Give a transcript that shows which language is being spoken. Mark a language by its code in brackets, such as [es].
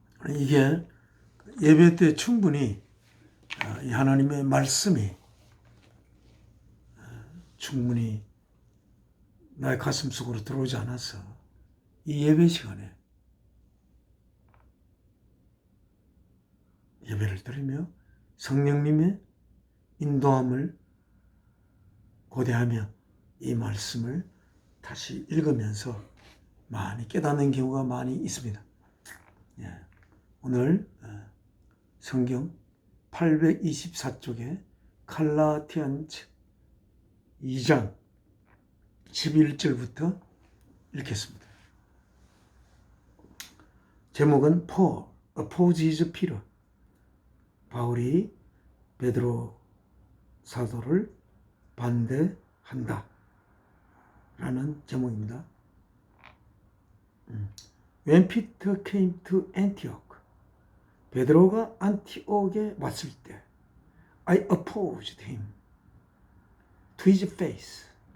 [ko] 이게 예배 때 충분히 이 하나님의 말씀이 충분히 나의 가슴 속으로 들어오지 않아서 이 예배 시간에 예배를 드리며 성령님의 인도함을 고대하며 이 말씀을 다시 읽으면서 많이 깨닫는 경우가 많이 있습니다. 오늘 성경 824쪽에 갈라디안서 2장 11절부터 읽겠습니다. 제목은 [en] Paul opposes Peter. [ko] 바울이 베드로 사도를 반대한다 라는 제목입니다. [en] When Peter came to Antioch, [ko] 베드로가 안티옥에 왔을 때 [en] I opposed him to his face.